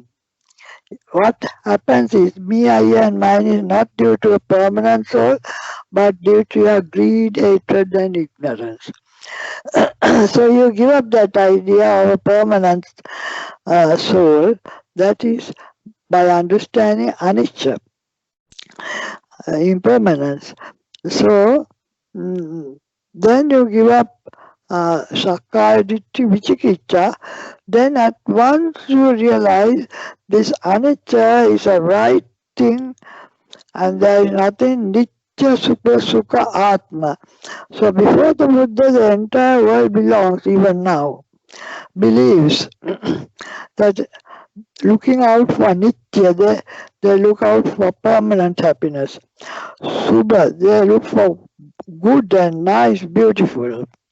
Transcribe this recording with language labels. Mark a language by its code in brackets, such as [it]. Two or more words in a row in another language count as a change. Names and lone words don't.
[en] What happens is me, I and mine is not due to a permanent soul, but due to your greed, hatred and ignorance. So you give up that idea of a permanent soul. That is by understanding anicca, impermanence. So then you give up [pi] sakkaya ditti vicikicca. [en] Then at once you realize this anicca is a right thing, and there is nothing [sa] nitya sukha atma. [en] So before the Buddha, the entire world belongs, even now, believes that looking out for nitya, they look out for permanent happiness. Subha, they look for good and nice, beautiful.